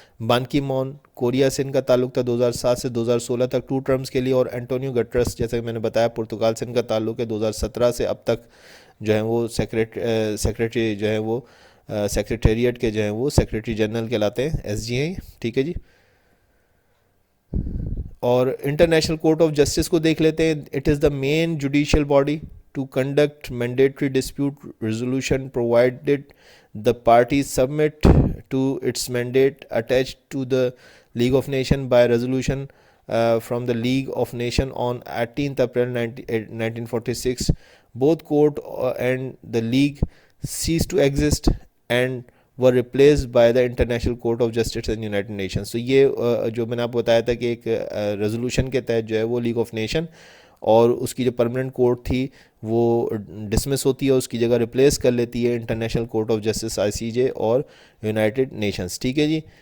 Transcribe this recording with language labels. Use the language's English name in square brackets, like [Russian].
[Urdu] بان کی مون کوریا سے ان کا تعلق تھا 2007 سے 2016 تک 2 ٹرمز کے لیے. اور اینٹونیو گٹرس جیسا کہ میں نے بتایا پرتگال سے ان کا تعلق ہے 2017 سے اب تک جو ہیں وہ سیکریٹری جو ہیں وہ سیکریٹریٹ کے جو ہیں وہ سیکریٹری جنرل کہلاتے ہیں, ایس جی ہیں. ٹھیک ہے جی. اور انٹرنیشنل کورٹ آف جسٹس کو دیکھ لیتے ہیں. [English] It is the main judicial body to conduct mandatory dispute resolution provided the parties submit to its mandate attached to the League of Nations by resolution from the League of Nations on 18th April 1946. Both court and the League ceased to exist and were replaced by the International Court of Justice and United Nations. [Urdu] So یہ جو میں نے آپ کو بتایا تھا کہ ایک ریزولوشن کے تحت جو ہے وہ لیگ آف نیشن اور اس کی جو پرماننٹ کورٹ تھی وہ ڈسمس ہوتی ہے, اس کی جگہ ریپلیس کر لیتی ہے انٹرنیشنل کورٹ آف جسٹس آئی سی جے اور یونائٹڈ نیشنز. ٹھیک ہے جی.